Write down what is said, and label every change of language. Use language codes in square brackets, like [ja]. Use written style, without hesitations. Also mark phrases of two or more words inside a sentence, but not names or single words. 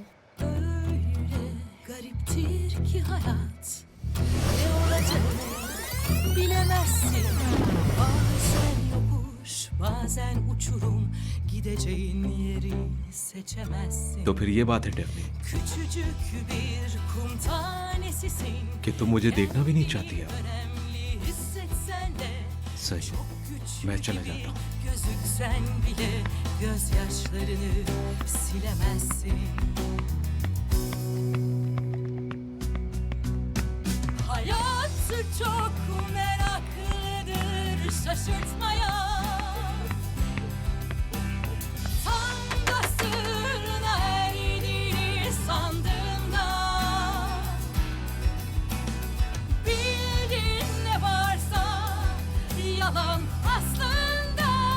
[tr] Öyle gariptir ki hayat, ne olacağını bilemezsin. Bazen yokuş, bazen uçurum, gideceğin yeri seçemezsin. [hi] तो फिर ये बात है डेफनी [tr] Küçücük bir kum tanesisin. [hi] कि तुम मुझे देखना भी नहीं चाहती अब। [tr] Önemli hissetsen de [hi] सही, [tr] küçük [hi] मैं चला [tr] gibi [hi] जाता हूँ। [tr] gözüksen bile gözyaşlarını silemezsin. Hayat çok meraklıdır şaşırtmaya. Tam da sırrına erdiğini sandığında, bildiğin ne varsa yalan aslında.